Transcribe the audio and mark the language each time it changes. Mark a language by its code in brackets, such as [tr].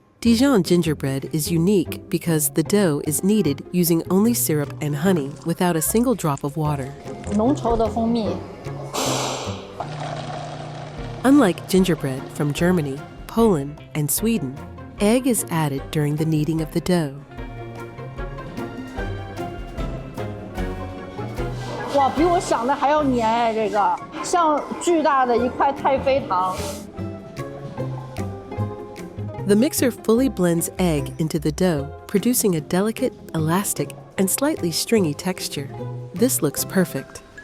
[en] Dijon gingerbread is unique because the dough is kneaded using only syrup and honey without a single drop of water. [zh] 浓稠的蜂蜜 [en] Unlike gingerbread from Germany, Poland, and Sweden, egg is added during the kneading of the dough. [zh] 哇，比我想的还要黏哎，这个像巨大的一块太妃糖。 [en] The mixer fully blends egg into the dough, producing a delicate, elastic, and slightly stringy texture. This looks perfect.